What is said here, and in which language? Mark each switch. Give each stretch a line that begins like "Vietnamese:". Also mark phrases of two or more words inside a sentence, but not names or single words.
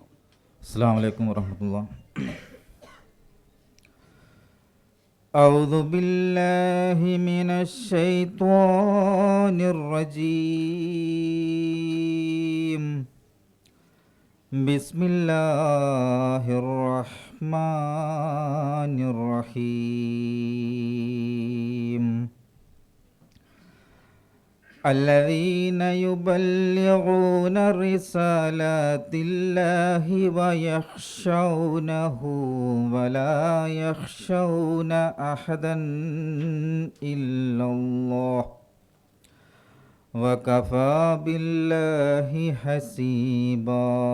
Arabic: السلام عليكم ورحمة الله. أعوذ بالله من الشيطان الرجيم. بسم الله الرحمن الرحيم. الذين يبلغون رسالات الله ويخشونه ولا يخشون أحدا إلا الله وكفى بالله حسيبا.